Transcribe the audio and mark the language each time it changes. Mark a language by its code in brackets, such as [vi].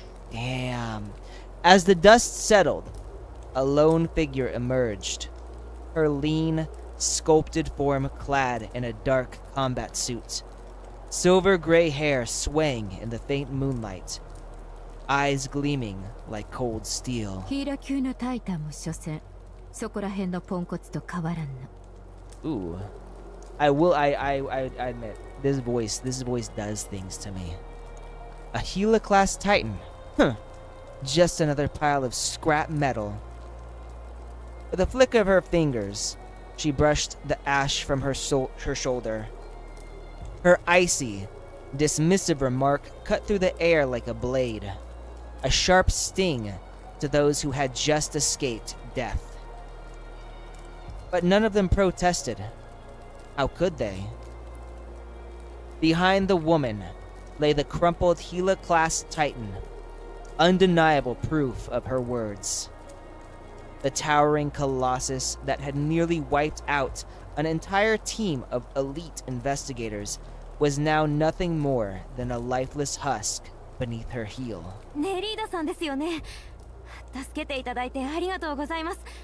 [en] Damn. As the dust settled, a lone figure emerged, her lean, sculpted form clad in a dark combat suit, silver gray hair swaying in the faint moonlight, eyes gleaming like cold steel. [ja] ヒーラ級のタイタンも所詮そこら辺のポンコツと変わらんの。 [en] Ooh. I admit, this voice does things to me. A Gila class Titan. Huh. Just another pile of scrap metal. With a flick of her fingers, she brushed the ash from her shoulder. Her icy, dismissive remark cut through the air like a blade, a sharp sting to those who had just escaped death. But none of them protested. How could they? Behind the woman lay the crumpled Gila-class Titan, undeniable proof of her words. The towering colossus that had nearly wiped out an entire team of elite investigators was now nothing more than a lifeless husk beneath her heel. [ja] ネリーダさんですよね。助けていただいてありがとうございます。